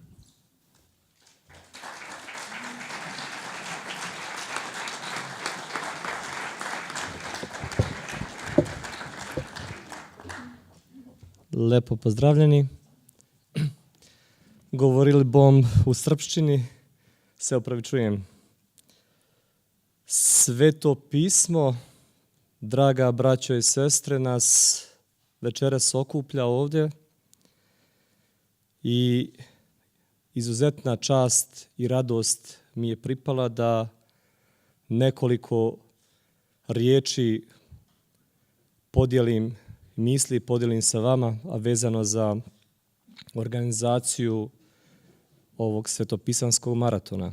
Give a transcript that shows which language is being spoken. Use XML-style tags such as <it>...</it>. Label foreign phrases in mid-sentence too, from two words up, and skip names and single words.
<sl>Lepo pozdravljeni. Govorili bom v srpščini, se opravičujem.</sl> <sr>Sveto pismo, draga braćo i sestre, nas večeras okuplja ovdje i izuzetna čast i radost mi je pripala da nekoliko riječi podijelim misli podijelim sa vama, a vezano za organizaciju ovog svetopisanskog maratona.</sr>